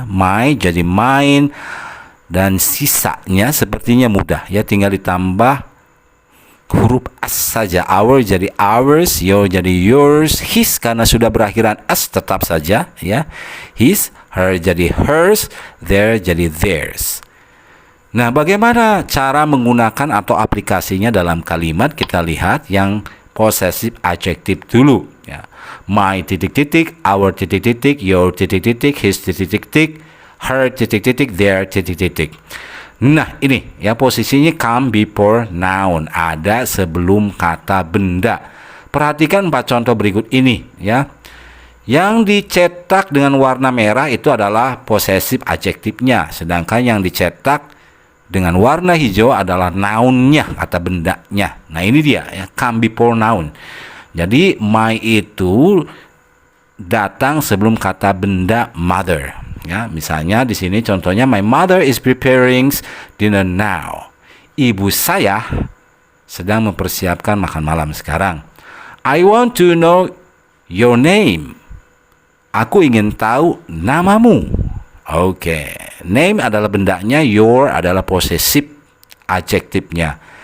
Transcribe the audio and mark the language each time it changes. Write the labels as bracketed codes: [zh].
[id] My jadi mine dan sisanya sepertinya mudah ya, tinggal ditambah huruf as saja. Our jadi ours, your jadi yours, his karena sudah berakhiran as tetap saja ya. His, her jadi hers, their jadi theirs. Nah, bagaimana cara menggunakan atau aplikasinya dalam kalimat? Kita lihat yang possessive adjective dulu ya. My titik-titik, our titik-titik, your titik-titik, his titik-titik, her titik-titik, their titik-titik. Nah, ini ya posisinya [en] come before noun, [id] ada sebelum kata benda. Perhatikan 4 contoh berikut ini ya. Yang dicetak dengan warna merah itu adalah possessive adjektifnya, sedangkan yang dicetak dengan warna hijau adalah nounnya, kata bendanya. Nah, ini dia ya, [en] come before noun. [id] Jadi my itu datang sebelum kata benda mother. Ya, misalnya di sini contohnya [en] my mother is preparing dinner now. [id] Ibu saya sedang mempersiapkan makan malam sekarang. [en] I want to know your name. [id] Aku ingin tahu namamu. Oke, name adalah bendanya, your adalah possessive adjektifnya.